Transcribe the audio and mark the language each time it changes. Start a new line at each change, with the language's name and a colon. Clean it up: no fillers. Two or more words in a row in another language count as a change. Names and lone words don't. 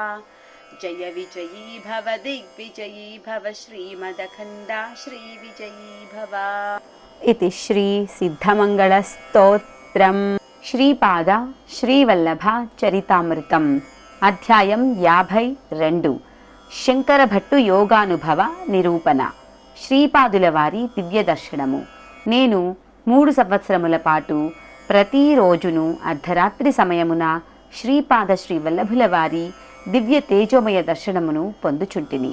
Sanskrit: जय विजयी भव दिग्विजयी भव श्रीमदखण्डा श्रीविजयी भव। इति श्री सिद्धमङ्गलस्तोत्रम् श्रीपाद श्रीवल्लभ चरितामृतम् अध्यायं 52
Telugu: శంకరభట్టు యోగానుభవ నిరూపణ శ్రీపాదుల వారి దివ్య దర్శనము. నేను 3 సంవత్సరముల పాటు ప్రతిరోజును అర్ధరాత్రి సమయమున శ్రీపాద శ్రీవల్లభుల వారి దివ్య తేజోమయ దర్శనమును పొందుచుంటిని.